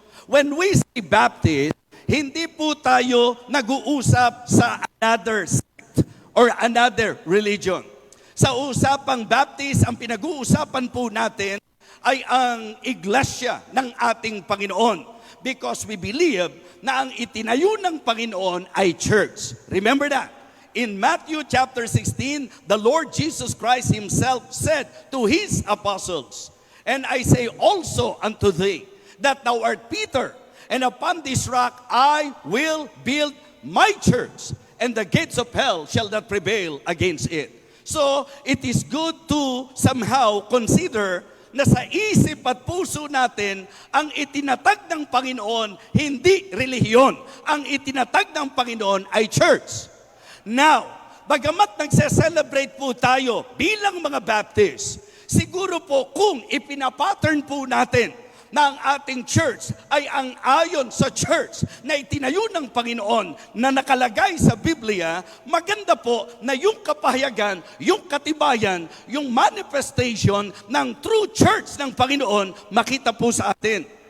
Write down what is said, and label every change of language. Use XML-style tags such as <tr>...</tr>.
<en>When we say Baptist,</en> <tl>hindi po tayo nag-uusap sa</tl> <en>another sect or another religion.</en> <tl>Sa usapang Baptist, ang pinag-uusapan po natin ay ang iglesia ng ating Panginoon.</tl> <en>Because we believe</en> <tl>na ang itinayo ng Panginoon ay church.</tl> <en>Remember that? In Matthew chapter 16, the Lord Jesus Christ himself said to his apostles, and I say also unto thee, that thou art Peter, and upon this rock I will build my church, and the gates of hell shall not prevail against it. So, it is good to somehow consider</en> <tl>na sa isip at puso natin, ang itinatag ng Panginoon, hindi relihiyon. Ang itinatag ng Panginoon ay church. Now, bagamat nagse-celebrate po tayo bilang mga Baptist, siguro po kung ipinapattern po natin na ang ating church ay ang ayon sa church na itinayo ng Panginoon na nakalagay sa Biblia, maganda po na yung kapahayagan, yung katibayan, yung manifestation ng true church ng Panginoon makita po sa atin.</tl>